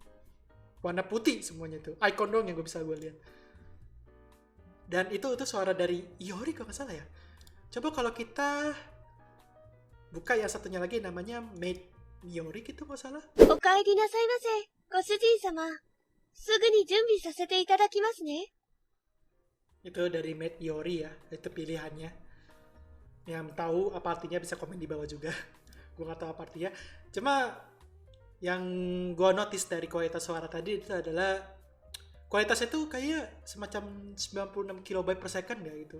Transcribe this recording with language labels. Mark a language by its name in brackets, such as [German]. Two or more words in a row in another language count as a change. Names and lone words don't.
[Indonesian] Warna putih semuanya itu, icon dong yang gue lihat. Dan itu suara dari Iori kalau nggak salah ya. Coba kalau kita buka yang satunya lagi namanya Maid Iori gitu nggak salah. [Japanese] おかえりなさいませ、ご主人様. すぐに準備させていただきますね. [Indonesian] Itu dari Maid Iori ya, itu pilihannya. Yang tahu apa artinya bisa komen di bawah juga. Gue nggak tahu apa artinya. Cuma yang gue notice dari kualitas suara tadi itu adalah kualitasnya tuh kayak semacam 96 [English] kilobyte per second [Indonesian] ya gitu.